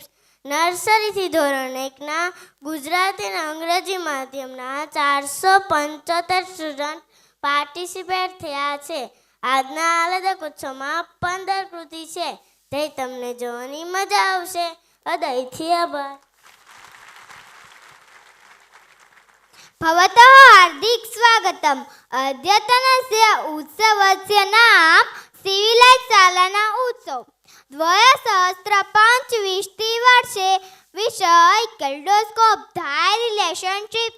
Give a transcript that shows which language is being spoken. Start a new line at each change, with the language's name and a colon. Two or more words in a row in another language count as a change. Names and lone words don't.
Gujarati: નર્સરીથી ધોરણ 1ના ગુજરાતી અને અંગ્રેજી માધ્યમના 475 સ્ટુડન્ટ પાર્ટિસિપેટ થયા છે. આજના આહલાદક ઉત્સવમાં 15 કૃતિ છે તે તમને જોવાની મજા આવશે. હૃદયથી આભાર.
Sanskrit: भवतः हार्दिक स्वागतम. अद्यतनस्य उत्सवस्य नाम सिविलाइज शालाना उत्सव 2025 वर्षे. विषय कैल्डोस्कोप धाय रिलेशनशिप्स.